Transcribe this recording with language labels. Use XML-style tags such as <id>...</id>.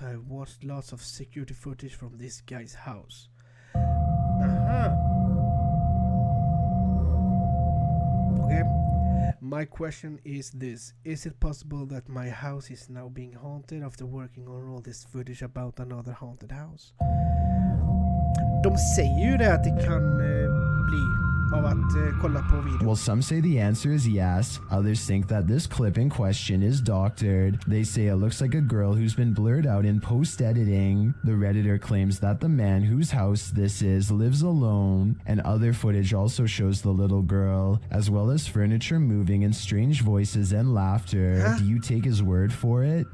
<en>I watched lots of security footage from this guy's house. Okay. My question is this. Is it possible that my house is now being haunted after working on all this footage about another haunted house?</en> <sv>De säger ju det att det kan bli av att kolla på video.</sv> <en>Well, some say the answer is yes. Others think that this clip in question is doctored. They say it looks like a girl who's been blurred out in post-editing. The Redditor claims that the man whose house this is lives alone, and other footage also shows the little girl, as well as furniture moving and strange voices and laughter. Do you take his word for it?</en>